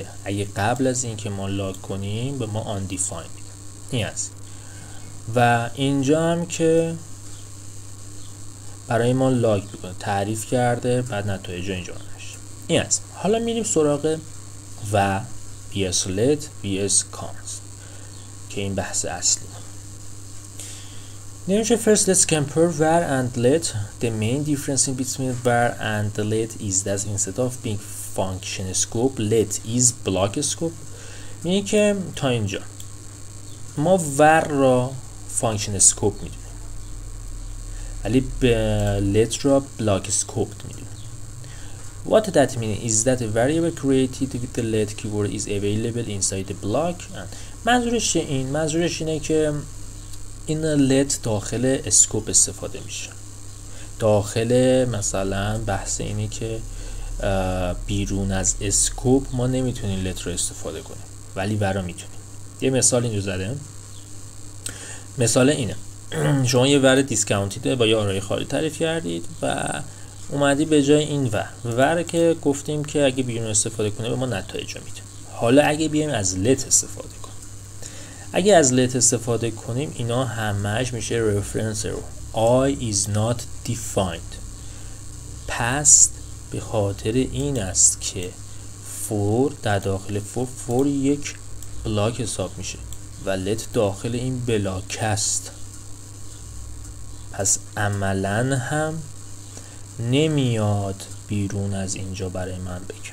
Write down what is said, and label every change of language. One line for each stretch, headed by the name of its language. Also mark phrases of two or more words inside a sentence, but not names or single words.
Persian: اگه قبل از این که ما لاگ کنیم به ما undefined میده. این هست. و اینجا هم که برای ما لاگ میکنه، تعریف کرده، بعد نتایج اینجا نشه. این هست. حالا میریم سراغ و
English: vs let vs const
Persian: که این بحث اصلی.
English: نمیشه first let's compare var and let. The main difference between var and let is that instead of being function scope let is block scope.
Persian: میگه که تا اینجا ما var را
English: function scope
Persian: میدونیم ولی let را
English: block scope
Persian: میدونیم.
English: What that means is that a variable created with the let keyword is available inside the block.
Persian: منظورش اینه که این let داخل اسکوپ استفاده میشه. داخل مثلا بحث اینه که بیرون از اسکوپ ما نمیتونیم let رو استفاده کنیم ولی ورا میتونیم. یه مثال اینجا زده. مثال اینه شما یه ور دیسکاونتیده با یه آرای خالی تعریف کردید و اومدی به جای این ور که گفتیم که اگه بیرون استفاده کنه به ما نتایج رو میده. حالا اگه بیایم از let استفاده کنیم، اگه از let استفاده کنیم اینا همش میشه
English: reference error. I is not defined.
Persian: پس به خاطر این است که for در داخل for یک بلاک حساب میشه و let داخل این بلاک است. پس عملا هم نمیاد بیرون از اینجا برای من بگم.